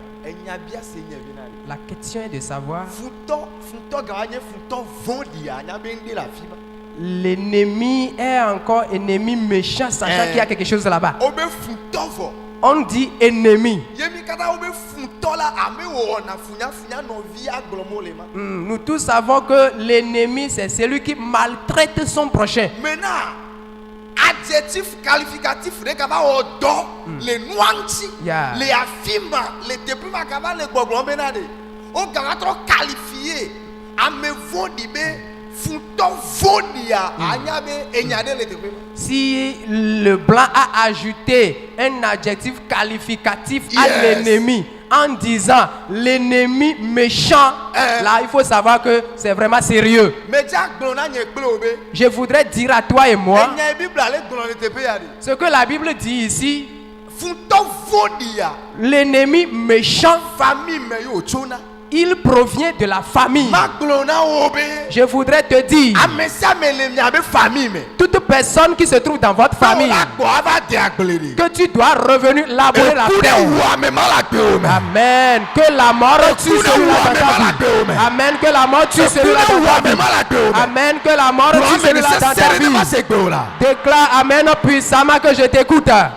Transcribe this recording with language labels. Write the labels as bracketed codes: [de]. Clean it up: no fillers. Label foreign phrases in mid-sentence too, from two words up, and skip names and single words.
[ee] enya bia se nye vi na ɖe. [fr] la question est de savoir [ee] Futɔ gawa nye futɔ vɔ̃ɖia nya be ŋɖe le afi ma. [fr] l'ennemi est encore ennemi méchant, sachant qu'il y a quelque chose là-bas. [ee] Wo be futɔ vɔ. [fr] On dit ennemi. [ee] Ye mi katã wo be futɔ la ame wɔna funyafunya nɔvi agblɔm wo le ma. [fr] Nous tous savons que l'ennemi, c'est celui qui maltraite son prochain. Maintenant, adjectif qualificatif [ee] ɖe kaba wɔ dɔ le nua ŋuti [en] Yeah. [ee] le afi ma le teƒe ma kaba le gbɔgblɔm bena ɖe wo gaba trɔ qualifie ame vɔ̃ɖi be futɔ vɔ̃ɖia anya be enya ɖe le teƒe ma. [fr] Si le blanc a ajouté un adjectif qualificatif à [en] Yes. [fr] l'ennemi en disant l'ennemi méchant, là il faut savoir que c'est vraiment sérieux. [ee] Medza gblɔ na nye kple wo be [fr] Je voudrais dire à toi et moi [ee] enya Bible ale gblɔ le teƒe ya ɖe [fr] ce que la Bible dit ici. [ee] futɔ vɔ̃ɖia [fr] L'ennemi méchant, [ee] famille me yo tsona. [fr] il provient de la famille. [ee] Ma gblɔ na wo be [fr] Je voudrais te dire, [ee] ame sia ame le miabe famille me. [fr] toute personne qui se trouve dans votre famille, que tu dois revenir labourer la terre. Amen. Que la mort tue celui-là dans ta vie. Amen. Que la mort tue celui-là dans ta vie. Amen. Que la mort tue celui-là dans ta vie. Déclare Amen puissamment que je t'écoute.